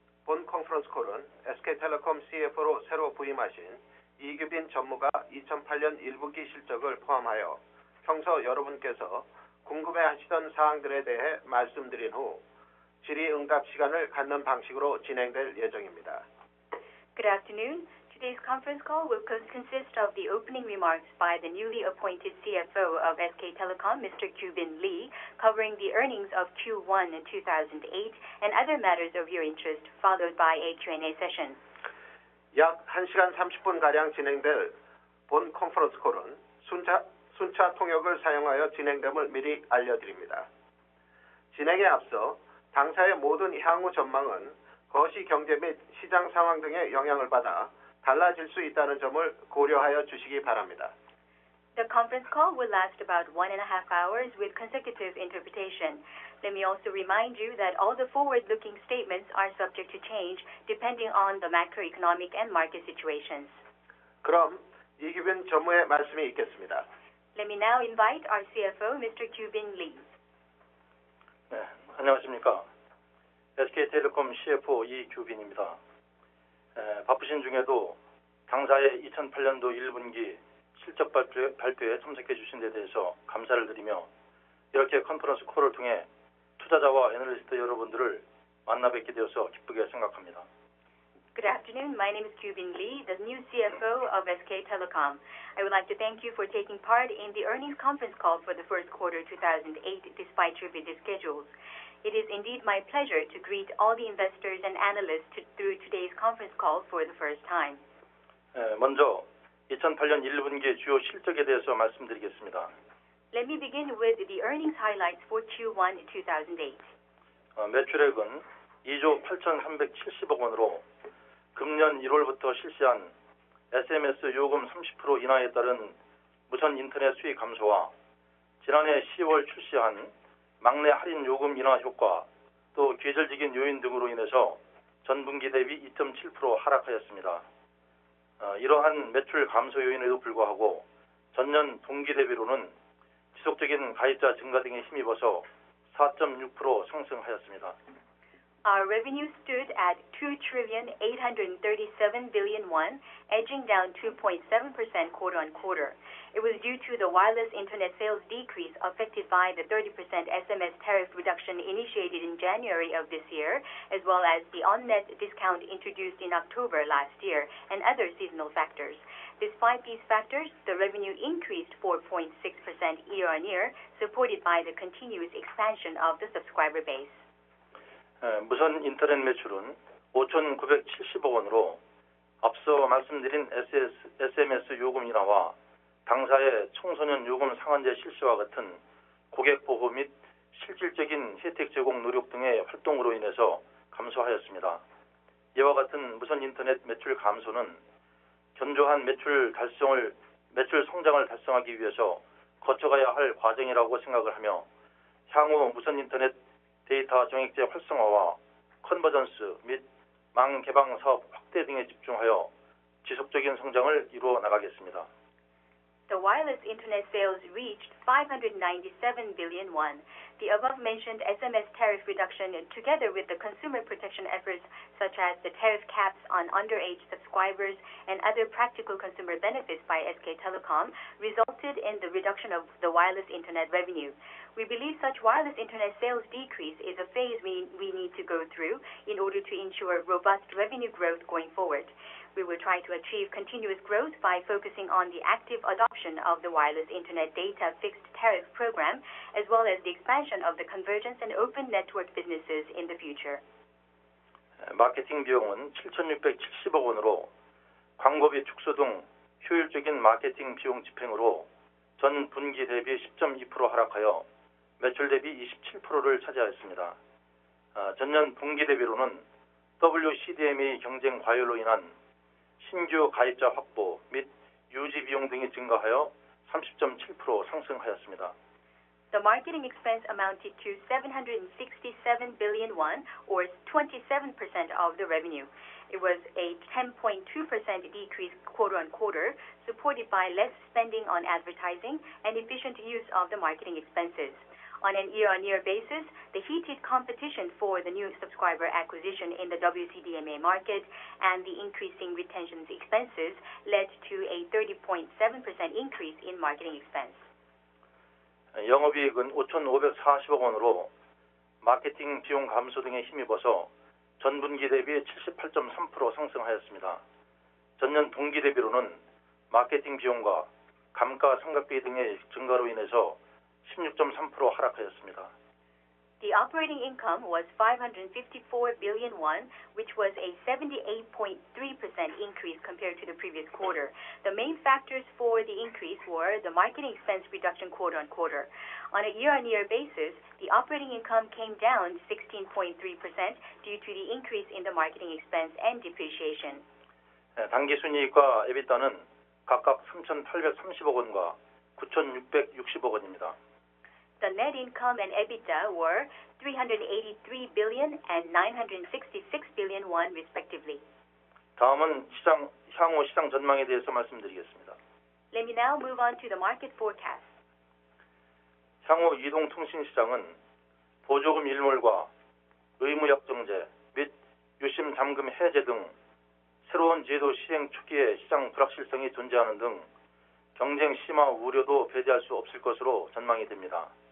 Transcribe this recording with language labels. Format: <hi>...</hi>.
<ko>본 컨퍼런스 콜은 SK텔레콤 CFO로 새로 부임하신 이규빈 전무가 2008년 1분기 실적을 포함하여 평소 여러분께서 궁금해하시던 사항들에 대해 말씀드린 후 질의응답 시간을 갖는 방식으로 진행될 예정입니다.</ko> <en>Good afternoon. Today's conference call will consist of the opening remarks by the newly appointed CFO of SK Telecom, Mr. Kyubin Lee, covering the earnings of Q1 in 2008 and other matters of your interest, followed by a Q&A session.</en> <ko>약 1시간 30분가량 진행될 본 컨퍼런스 콜은 순차 통역을 사용하여 진행됨을 미리 알려드립니다. 진행에 앞서 당사의 모든 향후 전망은 거시 경제 및 시장 상황 등의 영향을 받아 달라질 수 있다는 점을 고려하여 주시기 바랍니다.</ko> <en>The conference call will last about 1.5 hours with consecutive interpretation. Let me also remind you that all the forward-looking statements are subject to change depending on the macroeconomic and market situations.</en> <ko>그럼 이규빈 전무의 말씀이 있겠습니다.</ko> <en>Let me now invite our CFO, Mr. Kyubin Lee.</en> <ko>네, 안녕하십니까. SK텔레콤 CFO 이규빈입니다. 바쁘신 중에도 당사의 2008년도 1분기 실적 발표에 참석해 주신 데 대해서 감사를 드리며 이렇게 컨퍼런스 콜을 통해 투자자와 애널리스트 여러분들을 만나 뵙게 되어서 기쁘게 생각합니다.</ko> <en>Good afternoon. My name is Kyubin Lee, the new CFO of SK Telecom. I would like to thank you for taking part in the earnings conference call for the first quarter 2008 despite your busy schedules. It is indeed my pleasure to greet all the investors and analysts through today's conference call for the first time.</en> <ko>먼저 2008년 1분기 주요 실적에 대해서 말씀드리겠습니다.</ko> <en>Let me begin with the earnings highlights for Q1 2008.</en> <ko>매출액은 2조 8,370억 원으로 금년 1월부터 실시한 SMS 요금 30% 인하에 따른 무선 인터넷 수익 감소와 지난해 10월 출시한 막내 할인 요금 인하 효과, 또 계절적인 요인 등으로 인해서 전분기 대비 2.7% 하락하였습니다. 이러한 매출 감소 요인에도 불구하고 전년 동기 대비로는 지속적인 가입자 증가 등에 힘입어서 4.6% 상승하였습니다.</ko> <en>Our revenue stood at 2,837 billion won, edging down 2.7% quarter-on-quarter. It was due to the wireless internet sales decrease affected by the 30% SMS tariff reduction initiated in January of this year, as well as the on-net discount introduced in October last year, and other seasonal factors. Despite these factors, the revenue increased 4.6% year-on-year, supported by the continuous expansion of the subscriber base.</en> <ko>무선 인터넷 매출은 5,970억 원으로 앞서 말씀드린 SMS 요금 인하와 당사의 청소년 요금 상한제 실시와 같은 고객 보호 및 실질적인 혜택 제공 노력 등의 활동으로 인해서 감소하였습니다. 이와 같은 무선 인터넷 매출 감소는 견조한 매출 성장을 달성하기 위해서 거쳐가야 할 과정이라고 생각을 하며 향후 무선 인터넷 데이터 정액제 활성화와 컨버전스 및 망 개방 사업 확대 등에 집중하여 지속적인 성장을 이루어 나가겠습니다.</ko> <en>The wireless internet sales reached 597 billion won. The above-mentioned SMS tariff reduction, together with the consumer protection efforts such as the tariff caps on underage subscribers and other practical consumer benefits by SK Telecom, resulted in the reduction of the wireless internet revenue. We believe such wireless internet sales decrease is a phase we need to go through in order to ensure robust revenue growth going forward. We will try to achieve continuous growth by focusing on the active adoption of the wireless internet data fixed tariff program, as well as the expansion of the convergence and open network businesses in the future.</en> <ko>마케팅 비용은 7,670억 원으로 광고비 축소 등 효율적인 마케팅 비용 집행으로 전 분기 대비 10.2% 하락하여 매출 대비 27%를 차지하였습니다. 전년 동기 대비로는 WCDMA 경쟁 과열로 인한 신규 가입자 확보 및 유지 비용 등이 증가하여 30.7% 상승하였습니다.</ko> <en>The marketing expense amounted to 767 billion won, or 27% of the revenue. It was a 10.2% decrease quarter-on-quarter, supported by less spending on advertising and efficient use of the marketing expenses. On an year-on-year basis, the heated competition for the new subscriber acquisition in the WCDMA market and the increasing retention expenses led to a 30.7% increase in marketing expense.</en> <ko>영업이익은 5,540억 원으로 마케팅 비용 감소 등에 힘입어서 전분기 대비 78.3% 상승하였습니다. 전년 동기 대비로는 마케팅 비용과 감가 상각비 등의 증가로 인해서 16.3% 하락하였습니다.</ko> <en>The operating income was 554 billion won, which was a 78.3% increase compared to the previous quarter. The main factors for the increase were the marketing expense reduction quarter on quarter. On a year-on-year basis, the operating income came down 16.3% due to the increase in the marketing expense and depreciation.</en> <ko>당기순이익과 EBITDA는 각각 3,830억 원과 9,660억 원입니다.</ko> <en>The net income and EBITDA were 383 billion and 966 billion won respectively.</en> <ko>다음은 향후 시장 전망에 대해서 말씀드리겠습니다.</ko> <en>Let me now move on to the market forecast.</en> <ko>향후 이동통신 시장은 보조금 일몰과 의무약 정제 및 유심 잠금 해제 등 새로운 제도 시행 초기에 시장 불확실성이 존재하는 등 경쟁 심화 우려도 배제할 수 없을 것으로 전망이 됩니다.</ko>